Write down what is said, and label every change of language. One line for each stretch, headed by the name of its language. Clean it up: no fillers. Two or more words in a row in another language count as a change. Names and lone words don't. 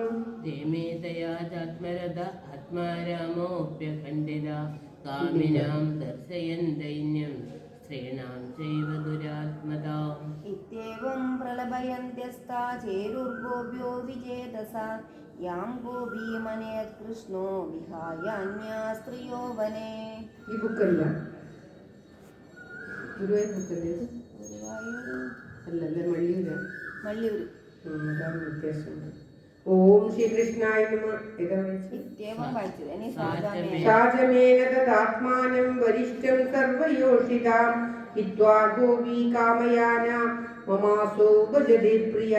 Sanskrit: देमेतया चात्मरथ आत्मारामोऽप्यखण्डिता कामिनां दर्शयन् दैन्यं स्त्रीणां चैव दुरात्मताम् इत्येवं प्रलभयन्त्यस्ता चेरुर्गोप्यो विजेतसा यां गोपीमनयत् कृष्णो विहायान्या स्त्रियो वने.
Malayalam: ഈ ബുക്കല്ല ഗുരുവായൂർ ബുക്കല്ലേ അല്ലല്ലേ മള്ളിയൂർ അതാണ് വ്യത്യാസമുണ്ട്.
Sanskrit: ഓം ശ്രീകൃഷ്ണായ നമഃ.
Malayalam: ഇത്യവം വായിച്ചത്. ഇനി
Sanskrit: സാജമേന തദാത്മാനം വരിഷ്ഠം സർവയോഷിതാം ഹിത്വാ ഗോപീ കാമയാന മമാസോ ഭജതി പ്രിയാ